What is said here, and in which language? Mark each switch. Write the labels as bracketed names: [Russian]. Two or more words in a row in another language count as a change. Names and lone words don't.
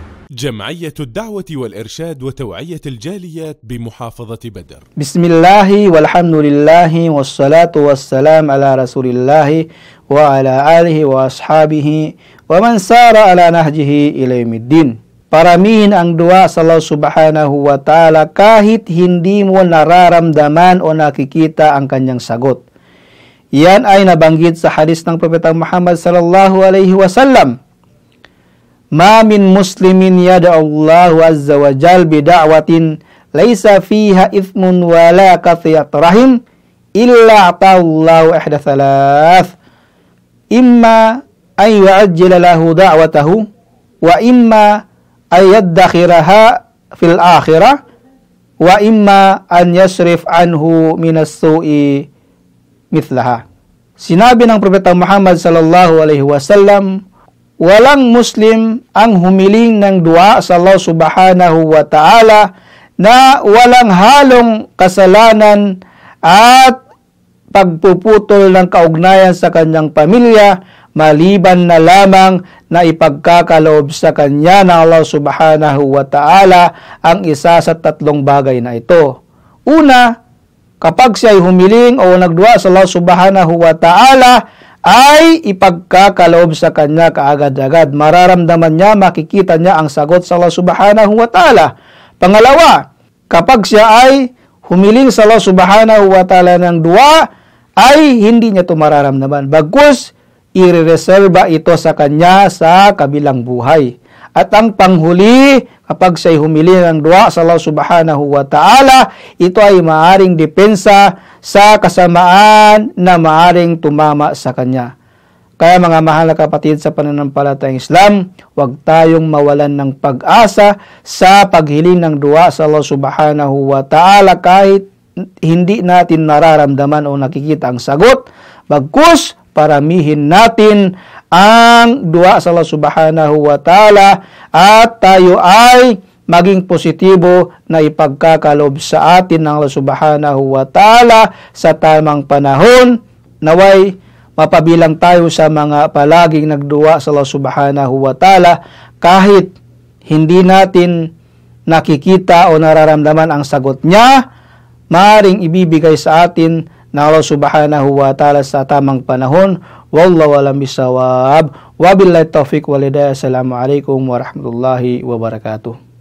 [Arabic] جمعية الدعوة والإرشاد وتوعية الجاليات بمحافظة بدر. بسم الله والحمد لله والصلاة والسلام على رسول الله وعلى آله وأصحابه ومن سار على نهجه إلى يوم الدين. [Filipino] Paramihin ang dua sa Allah [Arabic] سبحانه وتعالى [Filipino] kahit hindi mo nararamdaman o nakikita ang kanyang sagot. Yan ay nabanggit sa hadis ng Propeta Muhammad [Arabic] صلى الله عليه وسلم. ما من مسلم يدعو الله عز وجل بدعوة ليس فيها إثم ولا قطيعة رحم إلا أعطاه الله إحدى ثلاث. إما أن يعجل له دعوته وإما أن يدخرها في الآخرة وإما أن يصرف عنه من السوء مثلها. [Filipino] Sinabi ng Propeta Muhammad [Arabic] صلى الله عليه وسلم, [Filipino] walang Muslim ang humiling ng dua sa Allah [Arabic] سبحانه وتعالى [Filipino] na walang halong kasalanan at pagpuputol ng kaugnayan sa kanyang pamilya, maliban na lamang na ipagkakaloob sa kanya ng Allah [Arabic] سبحانه وتعالى [Filipino] ang isa sa tatlong bagay na ito. Una, kapag siya ay humiling o nagdua sa Allah [Arabic] سبحانه وتعالى, [Filipino] ay ipagkakaloob sa kanya kaagad-agad. Mararamdaman niya, makikita niya ang sagot sa Allah [Arabic] سبحانه وتعالى. [Filipino] Pangalawa, kapag siya ay humiling sa Allah [Arabic] سبحانه وتعالى [Filipino] ng dua, ay hindi niya ito mararamdaman. Bagkus, irereserba ito sa kanya sa kabilang buhay. At ang panghuli, kapag siya'y humili ng dua sa Allah [Arabic] سبحانه وتعالى, [Filipino] ito ay maaring depensa sa kasamaan na maaring tumama sa kanya. Kaya mga mahal na kapatid sa pananampalatayang Islam, huwag tayong mawalan ng pag-asa sa paghiling ng dua sa Allah [Arabic] سبحانه وتعالى [Filipino] kahit hindi natin nararamdaman o nakikita ang sagot. Bagkus, paramihin natin ang dua sa Allah [Arabic] سبحانه وتعالى [Filipino] at tayo ay maging positibo na ipagkakaloob sa atin ng Allah [Arabic] سبحانه وتعالى [Filipino] sa tamang panahon. Naway mapabilang tayo sa mga palaging nagdua sa Allah [Arabic] سبحانه وتعالى [Filipino] kahit hindi natin nakikita o nararamdaman ang sagot niya, maaaring ibibigay sa atin na Allah [Arabic] سبحانه وتعالى [Filipino] sa tamang panahon. [Arabic] والله أعلم بالصواب. وبالله التوفيق والهداية. السلام عليكم ورحمة الله وبركاته.